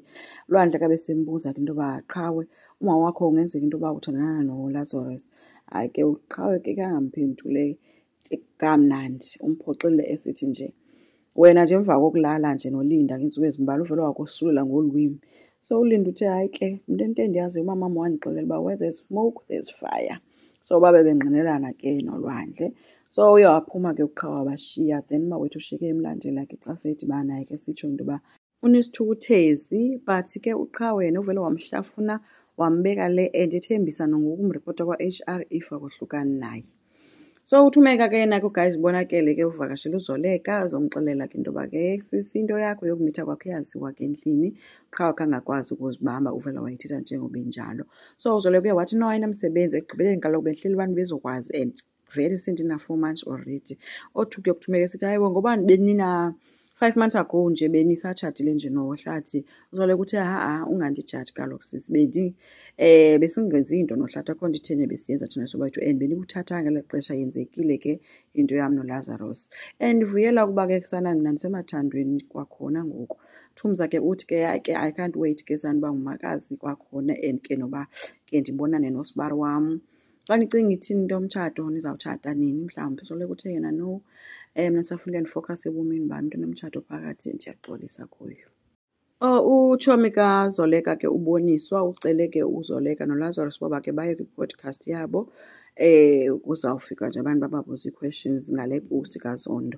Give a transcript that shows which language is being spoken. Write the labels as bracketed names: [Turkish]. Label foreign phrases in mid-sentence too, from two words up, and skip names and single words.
[Xhosa] Lwandle ke besembuza ke into yoba qhawe umama wakho ungenzeka into yoba uthandana noLazarus. Hayi ke uqhawe ke kangamphendule kamnandi umphoxile esithi nje wena nje emva kokulala nje noLinda ke iintsuku ezimbalwa uvele wakosula ngolwimi. So uLinda uthe hayi ke into endiyaziyo umamam wandixelela uba [English] where there's smoke there's fire. [Xhosa] So babe bengqinelana ke noLwandle. So uye waphuma ke uqhawe wabashiya then umawethu ushiyeke emlandela ke xa sedibana naye ke sitsho into yoba unesithukuthezi but ke uqhawe yena uvele wamhlafuna wambeka le and ethembisa nangokumripota kwa-HR if akohlukani naye. So uthumeka ke yena ke guys bonakele ke uvakashela uZoleka azomxelela ke into yoba ke sisi into yakho yokumitha kwakho yaziwa ke endlini qhawe kangakwazi ukuzibamba uvela wayithetha njengoba injalo. So uZoleka uye wathi no ayinamsebenzi ekugqibeleni kaloku behleli abantu bezokwazi and vele sendina- [English] 4 months already. [Xhosa] Othuke ukuthumeka esithi hayi ngoba benina [English] 5 months ago [Xhosa] nje benisatshatile nje noHlathi. uZoleka uthe ungandijaji kaloku sisi besingenzi into noHlathi akho nto itheni besiyenza thina sobayithu and benibuthathanga ngelo xesha yenzekile ke into yam noLazarus. And ndivuyela ukuba ke kusana mna ndisemathandweni kwakhona ngoku. Thumza ke uthi ke [English] I can't wait [Xhosa] ke sanuba ngumakazi kwakhona and ke noba ke ndibonane nosibari wam. Xa nicinga ithini into yomtshato nizawutshata nini mhlawumbi? UZoleka uthe yena no Mina safuna focus ebomini bami, into nomtshato phakathi ndiyaxolisa kuyo. Utshomi kaZoleka ke uboniswa ucele ke uZoleka noLazarus baba ke baye kwi-podcast yabo kuzawufika nje abantu bababuza ii-questions ngale post kaZondo.